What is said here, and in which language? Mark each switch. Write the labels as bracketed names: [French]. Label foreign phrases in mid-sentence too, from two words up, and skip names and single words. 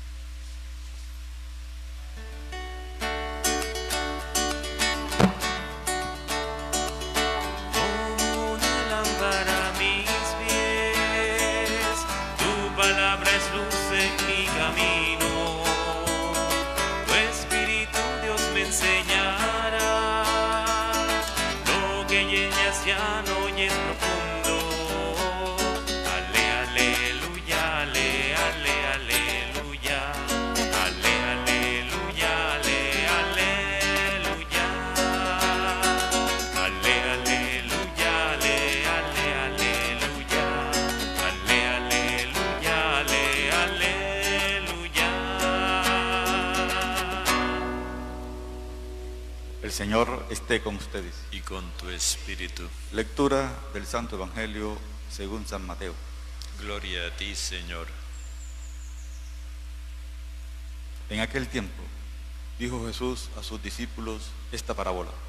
[Spanish] Como una lámpara a mis pies, tu palabra es luz en mi camino. Tu Espíritu, Dios, me enseñará lo que en ellas ya no y es profundo. Ale, aleluya, ale, ale, aleluya. Ale, aleluya, ale, aleluya. Ale, aleluya, ale, ale, aleluya. Ale, aleluya, ale, aleluya. El Señor esté con ustedes. Y con tu espíritu. Lectura del Santo Evangelio según San Mateo. Gloria a ti, Señor. En aquel tiempo dijo Jesús a sus discípulos esta parábola.